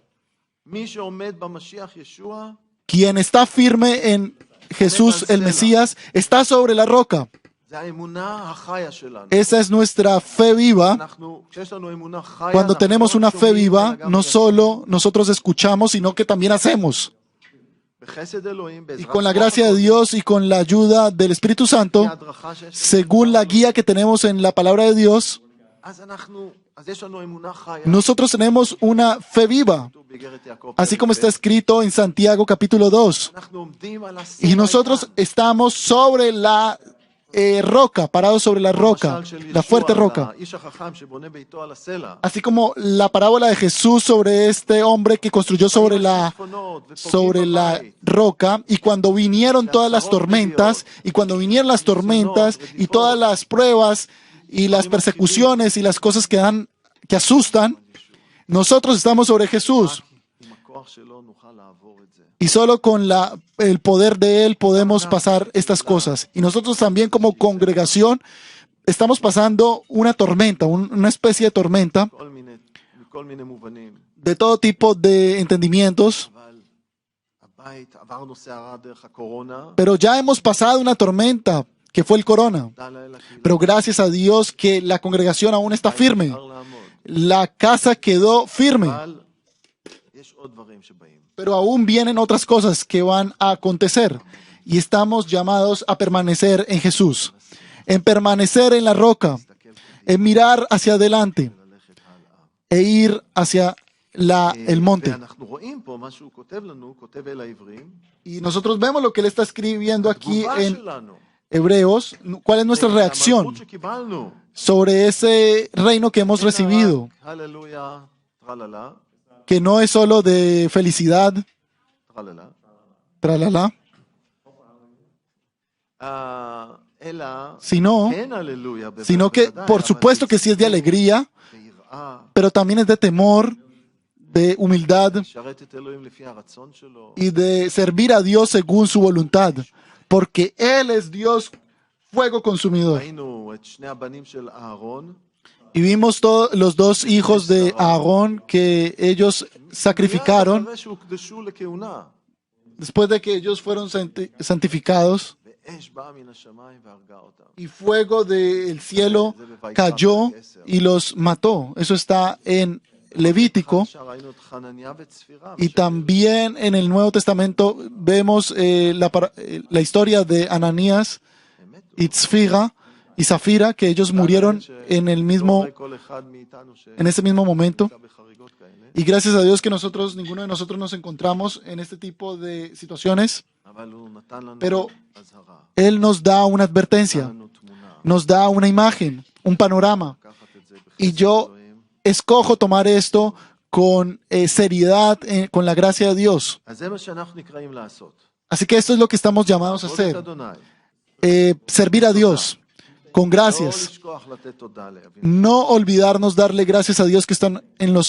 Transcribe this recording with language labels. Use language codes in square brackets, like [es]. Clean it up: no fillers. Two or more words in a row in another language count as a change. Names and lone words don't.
[he] מי שעומד במשיח ישוע, [es] Quien está firme en Jesús el Mesías está sobre la roca. [he] זה האמונה החיה שלנו. [es] Esa es nuestra fe viva. [he] כשיש לנו אמונה חיה, [es] Cuando [he] אנחנו [es] tenemos [he] לא [es] una fe [he] שומעים, [es] viva, [he] אלא גם [es] no [he] מבצעים. [es] solo nosotros escuchamos, sino que también hacemos. [he] בחסד אלוהים, [es] Y [he] בעזרת [es] con la [he] רוח [es] gracia de [he] הקודש, [es] Dios y con la ayuda del Espíritu Santo, [he] ההדרכה שיש לנו, [es] según la guía que tenemos en la palabra de Dios, [he] אז יש לנו אמונה חיה. [es] nosotros tenemos una fe viva, [he] כתוב באיגרת יעקב, [es] así como [he] פרק [es] está [he] ב'. [es] escrito en Santiago capítulo 2. [he] אנחנו עומדים על הסלע [es] Y nosotros [he] האיתן. [es] estamos sobre la roca, parados sobre la roca, [he] המשל של [es] la [he] ישוע [es] fuerte [he] על [es] roca. [he] האיש החכם שבונה ביתו על הסלע. [es] Así como la parábola de Jesús sobre este hombre que construyó sobre la roca, y cuando vinieron todas las tormentas, y todas las pruebas y las persecuciones y las cosas que asustan, nosotros estamos sobre Jesús. [he] עם הכוח שלו נוכל לעבור את זה. [es] Y solo con el poder de Él podemos pasar estas cosas. Y nosotros también como congregación estamos pasando una tormenta, una especie de tormenta [he] מכל מיני מובנים. [es] de todo tipo de entendimientos. [he] אבל הבית, עברנו סערה דרך הקורונה. [es] Pero ya hemos pasado una tormenta que fue el corona. [he] תודה לאל הקהילה. [es] Pero gracias a Dios que la congregación aún está firme. [he] אפשר לעמוד. [es] La casa quedó firme. [he] אבל יש עוד דברים שבאים. [es] Pero aún vienen otras cosas que van a acontecer. Y estamos llamados a permanecer en Jesús. en permanecer en la roca, en mirar hacia adelante [he] וללכת הלאה. [es] e ir hacia el monte. [he] ואנחנו רואים פה מה שהוא כותב לנו, כותב אל העברים, [es] Y nosotros vemos lo que él está escribiendo aquí [he] התגובה [es] en [he] שלנו, [es] Hebreos, cuál es nuestra reacción [he] המלכות שקיבלנו. [es] sobre ese reino que hemos recibido, [he] הללויה, טרללה, [es] que no es solo de felicidad, [he] טרללה, [es] tralala, [he] אלא [es] sino, [he] כן הללויה, [es] sino que por supuesto que sí es de alegría, [he] ביראה, [es] pero también es de temor, de humildad [he] לשרת את אלוהים לפי הרצון שלו, [es] y de servir a Dios según su voluntad, porque Él es Dios, fuego consumidor. [he] ראינו את שני הבנים של אהרון, [es] Y vimos los dos hijos de Aarón que ellos sacrificaron [he] מיד אחרי שהוקדשו לכהונה, [es] después de que ellos fueron santificados, [he] ואש באה מן השמיים והרגה אותם. [es] y fuego del cielo cayó y los mató. Eso está en Levítico. [he] עכשיו ראינו את חנניה וצפירה, [es] Y también en el Nuevo Testamento vemos la historia de Ananías y Tzfira y Zafira, que ellos murieron en ese mismo momento. [he] בחריגות כאלה, [es] Y gracias a Dios que ninguno de nosotros nos encontramos en este tipo de situaciones, [he] אבל הוא נתן לנו [es] pero [he] אזהרה, [es] Él nos da una [he] נתן [es] advertencia, [he] לנו תמונה, [es] nos da una imagen, un panorama. [he] לקחת את זה [es] Y [he] בחסד [es] yo [he] אלוהים. [es] escojo tomar esto con seriedad, con la gracia de Dios. [he] אז זה מה שאנחנו נקראים לעשות. [es] Así que esto es lo que estamos llamados a [he] לעבוד את [es] hacer. [he] אדוני, [es] Servir a Dios con [he] לא [es] gracias. [he] לשכוח לתת תודה לאבינו. [es] No olvidarnos darle gracias a Dios que están en los